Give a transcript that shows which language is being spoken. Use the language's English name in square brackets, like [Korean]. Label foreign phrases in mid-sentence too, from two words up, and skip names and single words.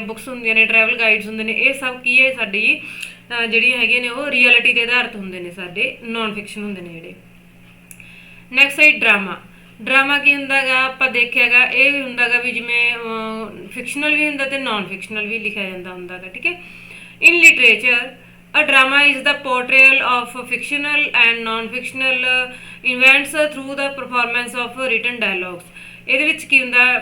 [Punjabi] ਬੁੱਕਸ ਹੁੰਦੀਆਂ ਨੇ, [English] travel guides [Punjabi] ਹੁੰਦੇ ਨੇ, ਇਹ ਸਭ ਕੀ ਹੈ, ਸਾਡੀ ਜਿਹੜੀਆਂ ਹੈਗੀਆਂ ਨੇ ਉਹ ਰਿਐਲਿਟੀ 'ਤੇ ਆਧਾਰਿਤ ਹੁੰਦੇ ਨੇ, ਸਾਡੇ [English] non fiction [Punjabi] ਹੁੰਦੇ ਨੇ ਜਿਹੜੇ। ਨੈਕਸਟ ਹੈ ਡਰਾਮਾ। ਡਰਾਮਾ ਕੀ ਹੁੰਦਾ ਗਾ, ਆਪਾਂ ਦੇਖਿਆ ਗਾ, ਇਹ ਹੁੰਦਾ ਗਾ ਵੀ ਜਿਵੇਂ ਫਿਕਸ਼ਨਲ ਵੀ ਹੁੰਦਾ ਅਤੇ [English] non fictional [Punjabi] ਵੀ ਲਿਖਿਆ ਜਾਂਦਾ ਹੁੰਦਾ ਗਾ। ਠੀਕ ਹੈ, [English] in literature a drama is the portrayal of fictional and non-fictional events through the performance of written dialogues. [Punjabi] ਇਹਦੇ ਵਿੱਚ ਕੀ ਹੁੰਦਾ,